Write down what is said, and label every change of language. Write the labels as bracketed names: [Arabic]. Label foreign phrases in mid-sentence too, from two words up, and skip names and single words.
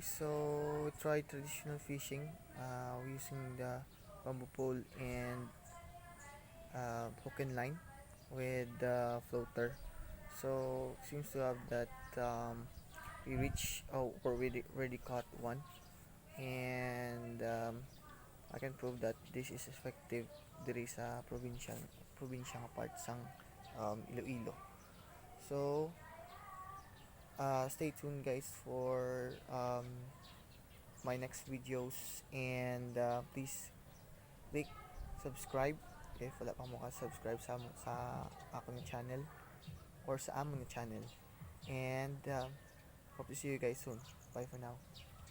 [English] So we tried traditional fishing using the bamboo pole and hook and line with the floater. So seems to have that we reach or we already caught one, and I can prove that this is effective [Hiligaynon] diri sa probinsya nga part sang Iloilo. [English] So stay tuned guys for my next videos, and please click subscribe if [Hiligaynon] wala pa mo ka-subscribe sa akong channel or sa among channel, [English] and hope to see you guys soon. Bye for now.